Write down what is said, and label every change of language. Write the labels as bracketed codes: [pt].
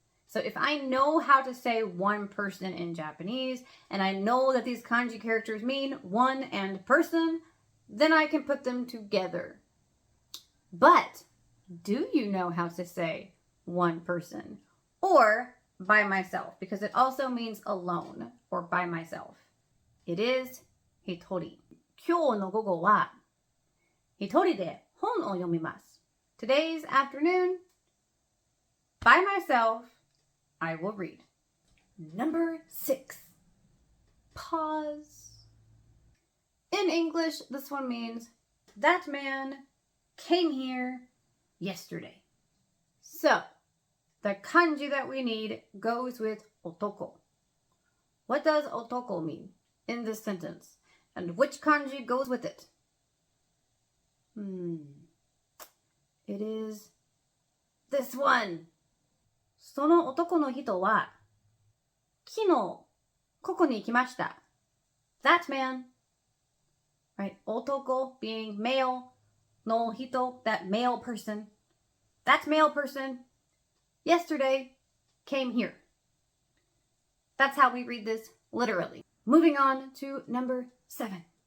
[en] So if I know how to say one person in Japanese, and I know that these kanji characters mean one and person, then I can put them together. But do you know how to say one person or by myself? Because it also means alone or by myself. It is hitori. [ja] 今日の午後は一人で本を読みます. [en] Today's afternoon, by myself, I will read. Number 6. Pause. In English, this one means that man came here yesterday. So, the kanji that we need goes with otoko. What does otoko mean in this sentence? And which kanji goes with it? It is this one. [ja] その男の人は昨日ここに来ました. [en] That man, right? Otoko being male, no hito, that male person. That male person yesterday came here. That's how we read this literally. Moving on to number 7.